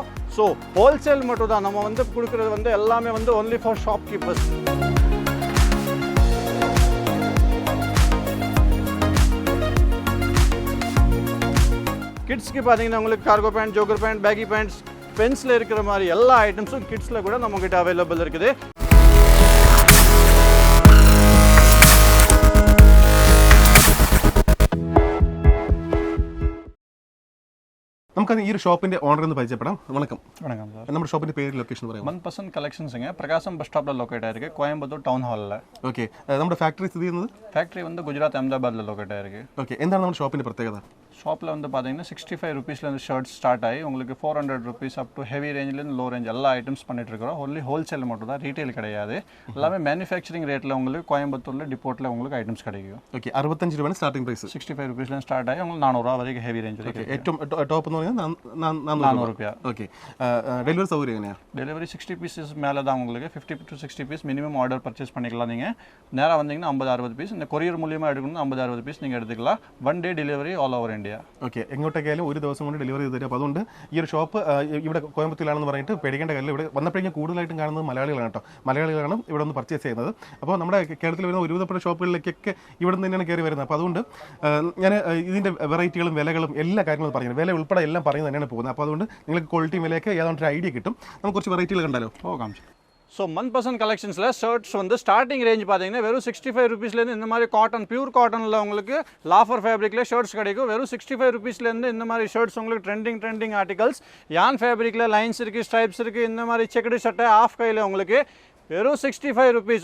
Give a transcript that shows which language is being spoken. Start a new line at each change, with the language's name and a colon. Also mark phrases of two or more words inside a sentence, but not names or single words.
Tamil: ஸோ ஹோல்சேல் மட்டும் தான் நம்ம வந்து கொடுக்குறது வந்து எல்லாமே வந்து
English: only for shop keepers.
Tamil: கிட்ஸ்க்கு பார்த்தீங்கன்னா உங்களுக்கு
English: cargo pant, jogger pant, baggy pants,
Tamil: பென்ஸில் இருக்கிற மாதிரி எல்லா ஐட்டம்ஸும் கிட்ஸில் கூட நம்மகிட்ட அவைலபிள் இருக்குது.
Malayalam: നമുക്ക് ഈ ഒരു ഷോപ്പിന്റെ ഓണർ എന്ന് പരിചയപ്പെടാം. വണക്കം.
Tamil: வணக்கம் சார்.
Malayalam: നമ്മുടെ ഷോപ്പിന്റെ പേര് ലൊക്കേഷൻ പറയാം.
Tamil: 1% கலெக்ஷன்ஸுங்க பிரகாசம் பஸ் ஸ்டாப்பில் லொக்கேட் ஆயிருக்கு, கோயம்புத்தூர் டவுன் ஹாலில்.
Malayalam: ഓക്കെ, നമ്മുടെ ഫാക്ടറി സ്ഥിതി ചെയ്യുന്നത്?
Tamil: ஃபேக்ட்ரி வந்து குஜராத் அஹமதாபாத்தில் லொக்கேட் ஆயிருக்கு.
Malayalam: ഓക്കെ, എന്താണ് നമ്മുടെ ഷോപ്പിന്റെ പ്രത്യേകത?
Tamil: ஷாப்பில் வந்து பார்த்தீங்கன்னா 65 ருபீஸ்லேருந்து ஷர்ட்ஸ் ஸ்டார்ட் ஆகி உங்களுக்கு 400 ருபீஸ்
English: up to heavy
Tamil: ரேஞ்சிலேருந்து
English: low range
Tamil: எல்லா ஐட்டம்ஸ் பண்ணிட்டு இருக்கிறோம்.
English: only wholesale
Tamil: மட்டும் தான், ரீட்டைல் கிடையாது. எல்லாமே மேனுஃபேக்சரிங் ரேட்டில் உங்களுக்கு கோயம்புத்தூரில் டிப்போட்டில் உங்களுக்கு ஐட்டம்ஸ் கிடைக்கும்.
Malayalam: ഓക്കെ, 65 രൂപയാണ്
English: starting price.
Tamil: 65 ருபீஸ்லேருந்து ஸ்டார்ட் ஆகி உங்களுக்கு 400 ரூபா வரைக்கும்
English: heavy range
Tamil: இருக்குது.
Malayalam: ഏറ്റവും ടോപ്പ് എന്ന് പറയുന്നത്
Tamil: 400 ரூபாய்.
Malayalam: ഓക്കെ, ഡെലിവറി സൗകര്യം എങ്ങനെയാണ്?
Tamil: டெலிவரி 60 பீஸஸ் மேலே தான் உங்களுக்கு 50 to 60 பீஸ்
English: minimum order purchase
Tamil: பண்ணிக்கலாம். நீங்கள் நேராக வந்தீங்கன்னா 50-60 பீஸ், இந்த கொரியர் மூலியமாக எடுக்கணும் 50-60 பீஸ் நீங்கள் எடுத்துக்கலாம்.
English: 1 day delivery all over India.
Malayalam: ഓക്കെ, എങ്ങോട്ടേക്കായാലും ഒരു ദിവസം കൊണ്ട് ഡെലിവറി ചെയ്ത് തരും. അപ്പോൾ അതുകൊണ്ട് ഈ ഒരു ഷോപ്പ് ഇവിടെ കോയമ്പത്തൂരിലാണെന്ന് പറഞ്ഞിട്ട് പേടിക്കേണ്ട കാര്യമില്ല. ഇവിടെ വന്നപ്പോഴേക്കും കൂടുതലായിട്ടും കാണുന്നത് മലയാളികളാണ് കേട്ടോ. മലയാളികളാണ് ഇവിടെ നിന്ന് പർച്ചേസ് ചെയ്യുന്നത്. അപ്പോൾ നമ്മുടെ കേരളത്തിൽ വരുന്ന ഒരുവിധപ്പെട്ട ഷോപ്പുകളിലേക്കൊക്കെ ഇവിടെ നിന്ന് തന്നെയാണ് കയറി വരുന്നത്. അപ്പോൾ അതുകൊണ്ട് ഞാൻ ഇതിൻ്റെ വെറൈറ്റികളും വിലകളും എല്ലാ കാര്യങ്ങളും പറയുന്നത്, വില ഉൾപ്പെടെ എല്ലാം പറയുന്നത് തന്നെയാണ് പോകുന്നത്. അപ്പോൾ അതുകൊണ്ട് നിങ്ങൾക്ക് ക്വാളിറ്റിയും വിലയൊക്കെ ഏതാണ്ട് ഒരു ഐഡിയ കിട്ടും. നമുക്ക് കുറച്ച് വെറൈറ്റികൾ കണ്ടാലോ?
Tamil: காமிச்சு. ஸோ 1% கலெக்ஷன்ஸில் ஷர்ட்ஸ் வந்து
English: starting range
Tamil: பார்த்தீங்கன்னா வெறும் 65 ருபீஸ்லேருந்து இந்த மாதிரி காட்டன்,
English: pure cotton
Tamil: உங்களுக்கு லாஃபர் ஃபேப்ரிக்கில் ஷர்ட்ஸ் கிடைக்கும். வெறும் 65 ருபீஸ்லேருந்து இந்த மாதிரி ஷர்ட்ஸ் உங்களுக்கு
English: trending articles.
Tamil: யான் ஃபேப்ரிக்கில் லைன்ஸ் இருக்குது, ஸ்ட்ரைப்ஸ் இருக்குது, இந்த மாதிரி செக்குடு சட்டை ஆஃப் கையில் உங்களுக்கு வெறும் 65 ருபீஸ்.